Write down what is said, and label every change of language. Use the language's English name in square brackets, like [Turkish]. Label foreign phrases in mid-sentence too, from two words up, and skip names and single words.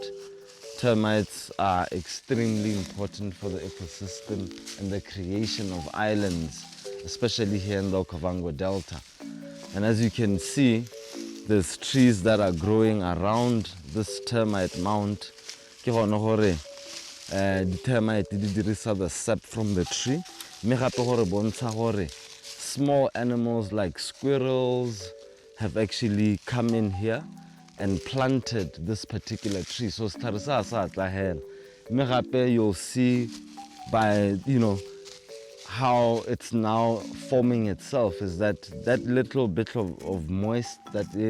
[English] Termites are extremely important for the ecosystem and the creation of islands, especially here in the Okavango Delta. And as you can see, there's trees that are growing around this termite mound. [Tswana] Ke gone gore [English] the termite [Tswana] di dirisa [English] the sap from the tree. [Tswana] Me gape gore bontsha gore [English] small animals like squirrels have actually come in here and planted this particular tree. So you'll see by, how it's now forming itself is that little bit of moist that